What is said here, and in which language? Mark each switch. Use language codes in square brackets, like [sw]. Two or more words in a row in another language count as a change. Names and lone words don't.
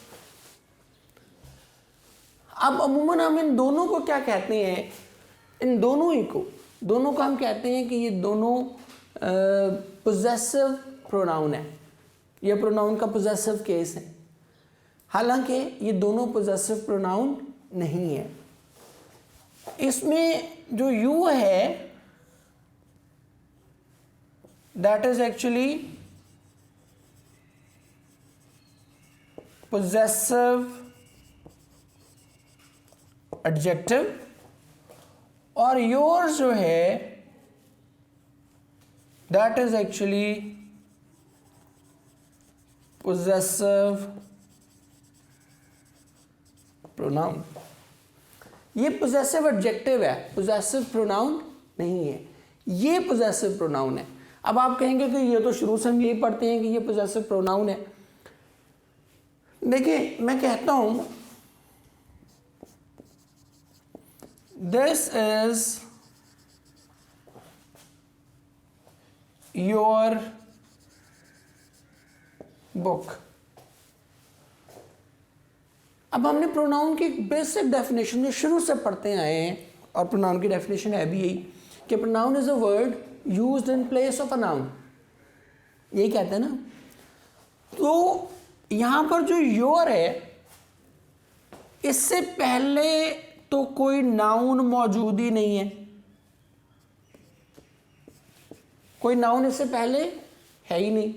[hi] अब अमूमन हम इन दोनों को क्या कहते हैं, इन दोनों ही को, दोनों को हम कहते हैं कि ये दोनों [en] possessive pronoun [hi] है, ये प्रोनाउन का [en] possessive case [hi] है। हालांकि ये दोनों [en] possessive pronoun [hi] नहीं है। इसमें जो यू है [en] that is actually possessive adjective, [hi] और yours जो है [en] that is actually possessive pronoun। [hi] ये [en] possessive adjective [hi] है, [en] possessive pronoun [hi] नहीं है, ये [en] possessive pronoun [hi] है। अब आप कहेंगे कि ये तो शुरू से हम यही पढ़ते हैं कि ये [en] possessive pronoun [hi] है। देखिए मैं कहता हूं [en] this is your book, [hi] अब हमने प्रोनाउन की [en] basic definition [hi] जो शुरू से पढ़ते आए हैं, और प्रोनाउन की डेफिनेशन है भी यही कि [en] pronoun is a word used in place of a noun, [hi] यही कहते हैं ना। तो यहां पर जो योर है, इससे पहले तो कोई नाउन मौजूद ही नहीं है, कोई नाउन इससे पहले है ही नहीं।